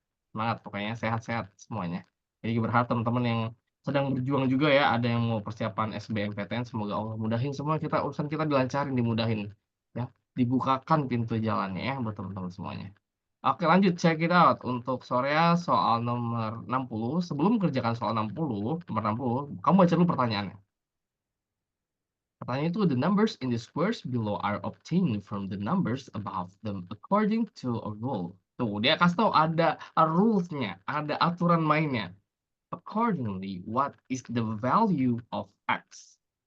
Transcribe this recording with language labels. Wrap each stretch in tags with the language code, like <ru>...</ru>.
<id>Semangat pokoknya, sehat-sehat semuanya. Jadi berharap teman-teman yang sedang berjuang juga ya, ada yang mau persiapan SBMPTN, semoga Allah mudahin semua kita urusan kita dilancarin, dimudahin, ya. Dibukakan pintu jalannya ya buat teman-teman semuanya. Oke lanjut,</id> <en>check it out.</en> <id>Untuk Sorea soal nomor 60, sebelum kerjakan soal 60, nomor 60, kamu baca dulu pertanyaannya. Pertanyaan itu,</id> <en>the numbers in the squares below are obtained from the numbers above them according to a rule.</en> <id>Tuh, dia kasih tahu ada rules-nya, ada aturan mainnya.</id> <en>Accordingly, what is the value of X?</en>